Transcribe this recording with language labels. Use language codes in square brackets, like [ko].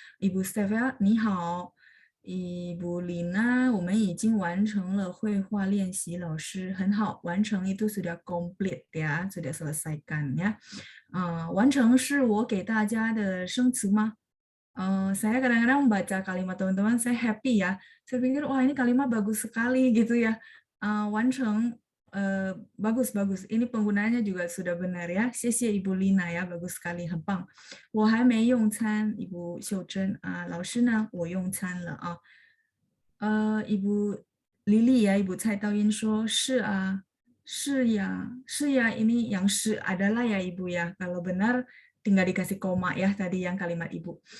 [zh] Ibu Steph ya, 你好。 Ibu Lina, 我们已经完成了绘画练习，老师很好，完成 [id] itu sudah complete ya, sudah selesaikan ya. [zh] 完成是我给大家的生词吗？ [id] saya kadang-kadang membaca kalimat teman-teman, saya happy ya. Saya pikir, wah ini kalimat bagus sekali gitu ya. Wancheng, bagus. Ini penggunaannya juga sudah benar ya. 谢谢 Ibu Lina ya, bagus sekali, 很棒。 [zh] 我还没用餐 Ibu 秀珍老师呢，我用餐了啊。 [id] Ibu Lili ya, Ibu Cai Taoyin [zh] 说是啊，是呀, [id] ini yang 是 adalah ya Ibu ya. Kalau benar tinggal dikasih koma ya tadi yang kalimat Ibu.